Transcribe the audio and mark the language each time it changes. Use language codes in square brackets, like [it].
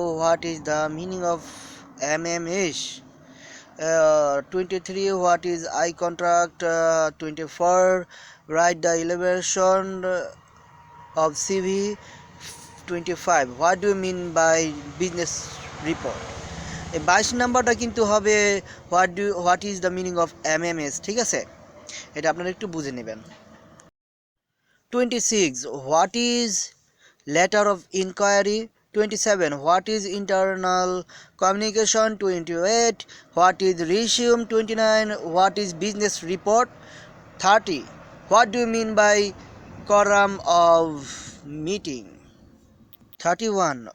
[en] What is the meaning of MMH? 23. What is eye contact? 24. Write the elevation of CV. 25. What do you mean by business report? [bn] এই 22 নাম্বারটা কিন্তু হবে [en] what is the meaning of MMS, [bn] ঠিক আছে? এটা আপনারা একটু বুঝে নেবেন। 26. [en] What is letter of inquiry? 27. What is internal communication? 28. What is resume? 29. What is business report? 30. What do you mean by quorum of meeting? 31.